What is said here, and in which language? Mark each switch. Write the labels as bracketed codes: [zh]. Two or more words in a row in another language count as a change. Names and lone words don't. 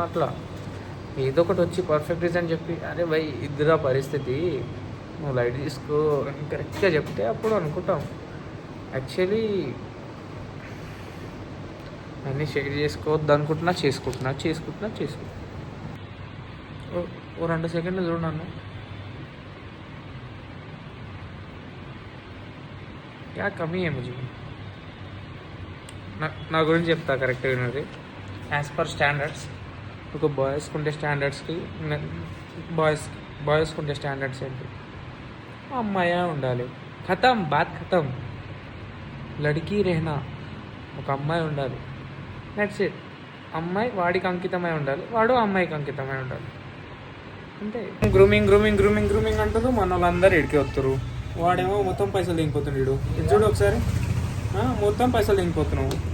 [te] అట్లా ఏదో ఒకటి వచ్చి [en] perfect reason [te] చెప్పి, [hi] अरे भाई [te] ఇద్దరా పరిస్థితి, నువ్వు లైట్ తీసుకో కరెక్ట్గా చెప్తే అప్పుడు అనుకుంటాం. యాక్చువల్లీ అన్నీ షేర్ చేసుకోవద్దు అనుకుంటున్నా, చేసుకుంటున్నా. ఓ 2 సెకండ్లు చూడు నన్ను. [hi] क्या कमी है मुझे? [te] నా గురించి చెప్తా కరెక్ట్గా విన్నది. [en] as per standards [te] ఒక బాయ్స్కి ఉండే స్టాండర్డ్స్కి బాయ్స్కి ఉండే స్టాండర్డ్స్ ఏంటి? అమ్మాయే ఉండాలి, [hi] ख़तम, बात ख़तम. लड़की रहना, [te] ఒక అమ్మాయి ఉండాలి, [en] that's it. [te] అమ్మాయి వాడికి అంకితమై ఉండాలి, వాడు అమ్మాయికి అంకితమై ఉండాలి, అంతే. గ్రూమింగ్ అంటారు, మన వాళ్ళందరూ ఇడికి వస్తారు. వాడేమో మొత్తం పైసలు దిగిపోతున్నాడు. ఇది చూడు ఒకసారి, మొత్తం పైసలు దిగిపోతున్నావు.